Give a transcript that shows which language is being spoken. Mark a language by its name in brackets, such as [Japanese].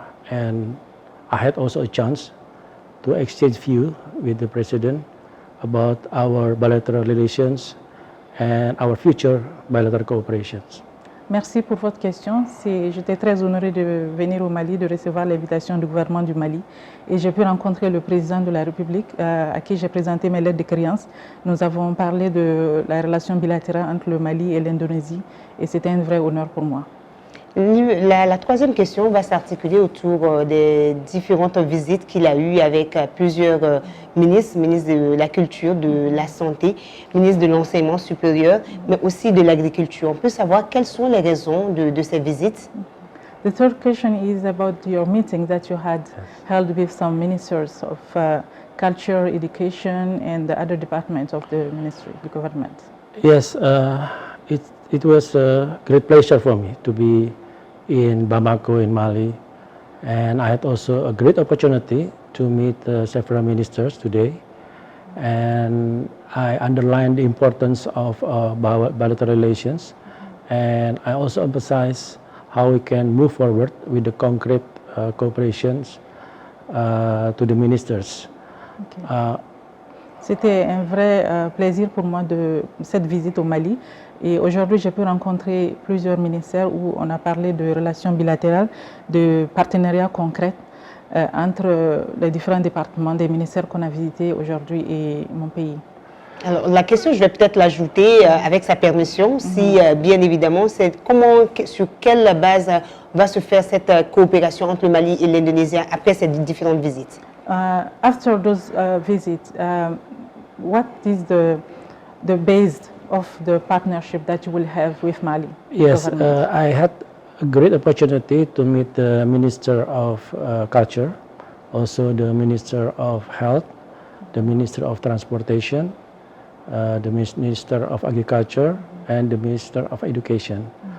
[English] And I had also a chance to exchange views with the president about our bilateral relations and our future bilateral cooperations. [French] Merci pour votre question. J'étais très honorée de venir au Mali, de recevoir l'invitation du gouvernement du Mali. Et j'ai pu rencontrer le président de la République à qui j'ai présenté mes lettres de créance. Nous avons parlé de la relation bilatérale entre le Mali et l'Indonésie et c'était un vrai honneur pour moi. La troisième question va s'articuler autour des différentes visites qu'il a eues avec plusieurs ministres de la Culture, de la Santé, ministre de l'Enseignement supérieur, mais aussi de l'Agriculture. On peut savoir quelles sont les raisons de ces visites? [English] The third question is about your meeting that you had held with some ministers of culture, education, and the other departments of the ministry, the government. Yes, it was a great pleasure for me to be in Bamako in Mali, and I had also a great opportunity to meet several ministers today, and I underlined the importance of bilateral relations, and I also emphasized how we can move forward with the concrete cooperations to the ministers. Okay. [French] C'était un vrai plaisir pour moi de cette visite au Mali. Et aujourd'hui, j'ai pu rencontrer plusieurs ministères où on a parlé de relations bilatérales, de partenariats concrets entre les différents départements des ministères qu'on a visités aujourd'hui et mon pays. Alors, la question, je vais peut-être l'ajouter avec sa permission, si bien évidemment, c'est sur quelle base va se faire cette coopération entre le Mali et l'Indonésie après ces différentes visites? [English] After those visits, what is the base of the partnership that you will have with Mali? Yes, I had a great opportunity to meet the Minister of Culture, also the Minister of Health, the Minister of Transportation, the Minister of Agriculture, and the Minister of Education.